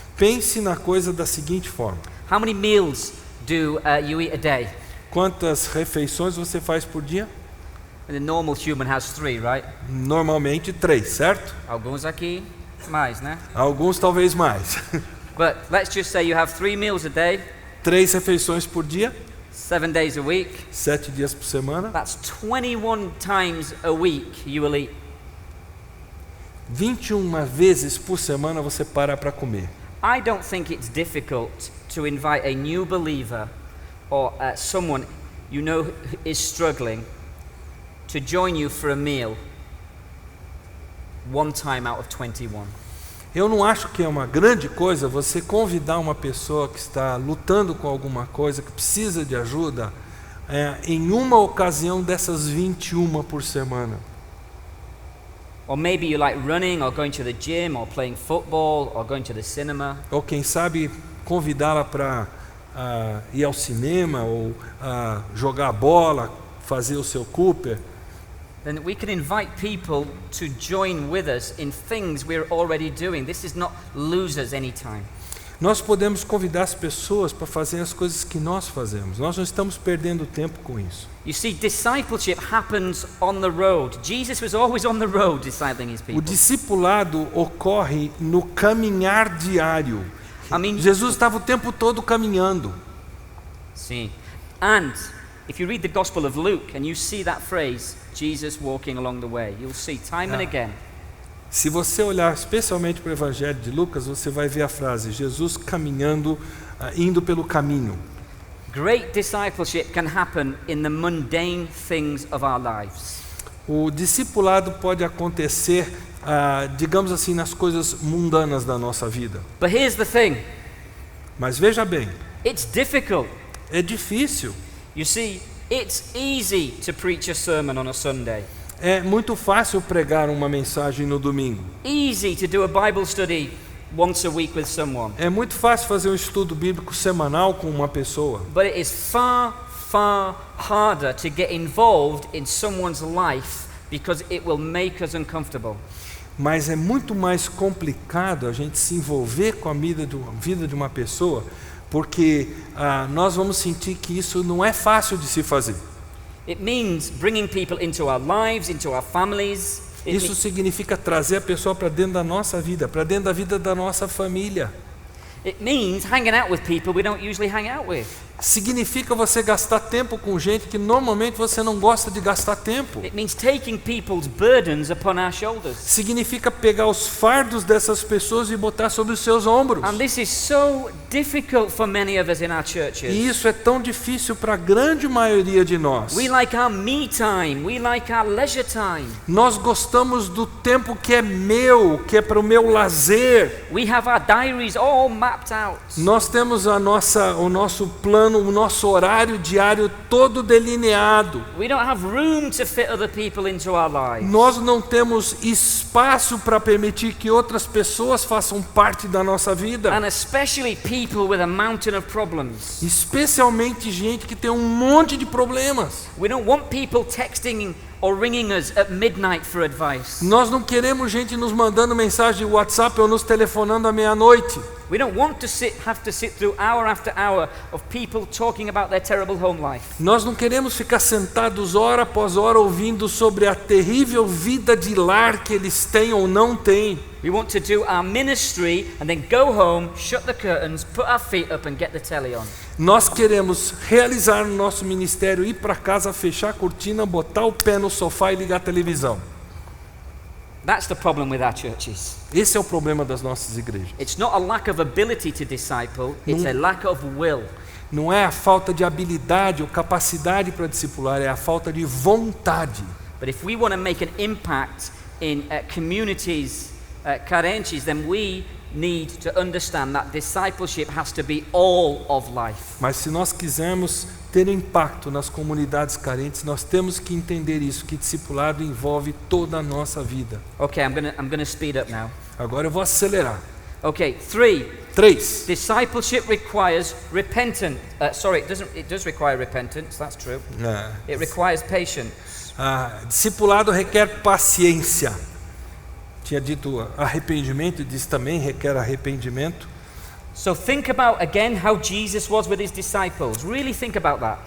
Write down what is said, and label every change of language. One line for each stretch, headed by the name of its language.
Portuguese: Pense na coisa da seguinte forma.
English: How many meals do you eat a day?
Portuguese: Quantas refeições você faz por dia?
English: And the normal human has 3, right?
Portuguese: Normalmente 3, certo? Alguns aqui mais, né? Alguns talvez mais.
English: But let's just say you have 3 meals a day,
Portuguese: 3 refeições por dia,
English: 7 days a week.
Portuguese: 7 dias por semana.
English: That's 21 times a week you will eat.
Portuguese: 21 vezes por semana você para comer.
English: I don't think it's difficult to invite a new believer or someone you know who is struggling to join you for a meal one time out of 21.
Portuguese: Eu não acho que é uma grande coisa você convidar uma pessoa que está lutando com alguma coisa, que precisa de ajuda, em uma ocasião dessas 21 por semana.
English: Or maybe you like running or going to the gym or playing football or going to the cinema.
Portuguese: Ou quem sabe convidá-la para ir ao cinema ou jogar bola, fazer o seu Cooper.
English: Then we can invite people to join with us in things we're already doing. This is not losers anytime.
Portuguese: Nós podemos convidar as pessoas para fazer as coisas que nós fazemos. Nós não estamos perdendo tempo com isso.
English: You see, discipleship happens on the road. Jesus was always on the road discipling his
Portuguese: O
English: people.
Portuguese: discipulado ocorre no caminhar diário.
English: I mean,
Portuguese: Jesus estava o tempo todo caminhando.
English: see. And if you read the Gospel of Luke and you see that phrase, Jesus walking along the way, you'll see time and again.
Portuguese: Se você olhar especialmente para o Evangelho de Lucas, você vai ver a frase, Jesus caminhando, indo pelo caminho.
English: Great discipleship can happen in the mundane things of our lives.
Portuguese: O discipulado pode acontecer, digamos assim, nas coisas mundanas da nossa vida.
English: But here's the thing,
Portuguese: Mas veja bem,
English: it's difficult.
Portuguese: é difícil.
English: You see, it's easy to preach a sermon on a Sunday.
Portuguese: É muito fácil pregar uma mensagem no domingo.
English: Easy to do a Bible study once a week with someone.
Portuguese: É muito fácil fazer um estudo bíblico semanal com uma pessoa.
English: But it is far, far harder to get involved in someone's life because it will make us uncomfortable.
Portuguese: Mas é muito mais complicado a gente se envolver com a vida de uma pessoa, porque nós vamos sentir que isso não é fácil de se fazer.
English: It means bringing people into our lives, into our families.
Portuguese: Isso significa trazer a pessoa para dentro da nossa vida, para dentro da vida da nossa família.
English: It means hanging out with people we don't usually hang out with.
Portuguese: Significa você gastar tempo com gente que normalmente você não gosta de gastar tempo.
English: It means taking people's burdens upon our shoulders.
Portuguese: Significa pegar os fardos dessas pessoas e botar sobre os seus ombros.
English: And this is so difficult for many of us in our churches.
Portuguese: E isso é tão difícil para a grande maioria de nós.
English: We like our me time, we like our leisure time.
Portuguese: Nós gostamos do tempo que é meu, que é para o meu lazer.
English: We have our diaries all mapped out.
Portuguese: Nós temos o nosso plano, o nosso horário diário todo delineado.
English: We don't have room to fit other people into our lives.
Portuguese: Nós não temos espaço para permitir que outras pessoas façam parte da nossa vida.
English: And especially people with a mountain of problems.
Portuguese: Especialmente gente que tem um monte de problemas.
English: We don't want people texting or ringing us at midnight for advice.
Portuguese: Nós não queremos gente nos mandando mensagem de WhatsApp ou nos telefonando à meia-noite.
English: We don't want to have to sit through hour after hour of people talking about their terrible home life.
Portuguese: Nós não queremos ficar sentados hora após hora ouvindo sobre a terrível vida de lar que eles têm ou não têm.
English: We want to do our ministry and then go home, shut the curtains, put our feet up and get the telly on.
Portuguese: Nós queremos realizar o nosso ministério, ir para casa, fechar a cortina, botar o pé no sofá e ligar a televisão.
English: That's the problem with our churches.
Portuguese: Esse é o problema das nossas igrejas.
English: It's not a lack of ability to disciple, it's a lack of will.
Portuguese: Não é a falta de habilidade ou capacidade para discipular, é a falta de vontade.
English: But if we want to make an impact in communities carentes, then we need to understand that discipleship has to be all of life.
Portuguese: Mas se nós quisermos ter impacto nas comunidades carentes, nós temos que entender isso, que discipulado envolve toda a nossa vida.
English: Okay, I'm gonna speed up now.
Portuguese: Agora eu vou acelerar.
English: Okay, 3.
Portuguese: 3.
English: Discipleship requires repentance. It does require repentance, that's true. It requires patience.
Portuguese: Discipulado requer paciência. Tinha dito arrependimento, diz também requer arrependimento.
English: So think about again how Jesus was with his disciples. Really think about that.